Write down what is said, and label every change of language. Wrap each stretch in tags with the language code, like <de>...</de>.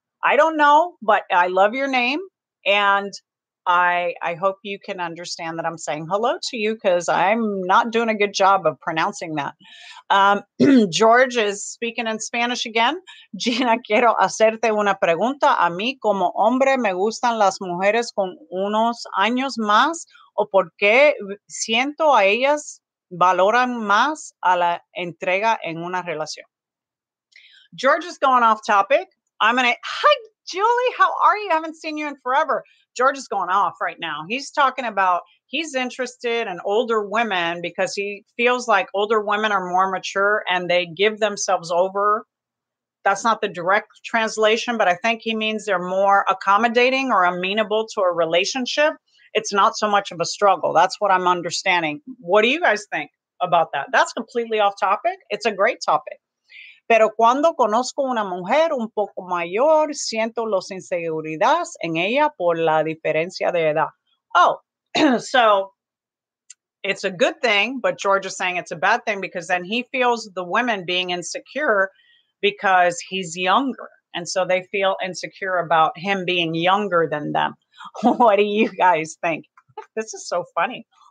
<en>I don't know, but I love your name. And I hope you can understand that I'm saying hello to you because I'm not doing a good job of pronouncing that. George is speaking in Spanish again.</en> <es>Gina, quiero hacerte una pregunta. A mí como hombre me gustan las mujeres con unos años más o porque siento a ellas valoran más a la entrega en una relación.</es> <en>George is going off topic. Hi, Julie, how are you? I haven't seen you in forever. George is going off right now. He's talking about he's interested in older women because he feels like older women are more mature and they give themselves over. That's not the direct translation, but I think he means they're more accommodating or amenable to a relationship. It's not so much of a struggle. That's what I'm understanding. What do you guys think about that? That's completely off topic. It's a great topic.</en> <es>Pero cuando conozco una mujer un poco mayor, siento las inseguridades en ella por la diferencia de edad.</es> <en>Oh, so it's a good thing, but George is saying it's a bad thing because then he feels the women being insecure because he's younger. And so they feel insecure about him being younger than them. What do you guys think? This is so funny.</en>